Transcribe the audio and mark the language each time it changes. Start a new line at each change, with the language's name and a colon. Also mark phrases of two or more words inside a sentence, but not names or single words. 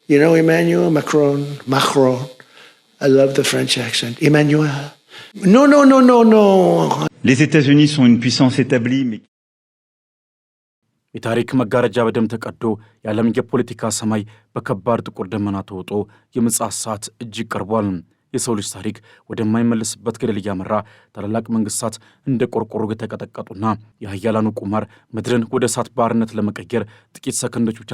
English: You know Emmanuel Macron. I love the French accent. Emmanuel. No.
French: Les États-Unis sont une puissance établie, mais
Amharic: የታሪክ መጋረጃ በደም ተቀዶ የዓለም የፖለቲካ ሰማይ በከባድ ጥቁር ደመና ተውጦ የምጽአት ሰዓት እጅግ ቀርቧል። የሰው ልጅ ታሪክ ወደማይመለስበት ገደል እያመራ ታላላቅ መንግስታት እንደ ቆርቆሮ የተቀጠቀጡና የኃያላኑ ቁማር ምድርን ወደ እሳት ባርነት ለመቀየር ጥቂት ሰከንዶች ብቻ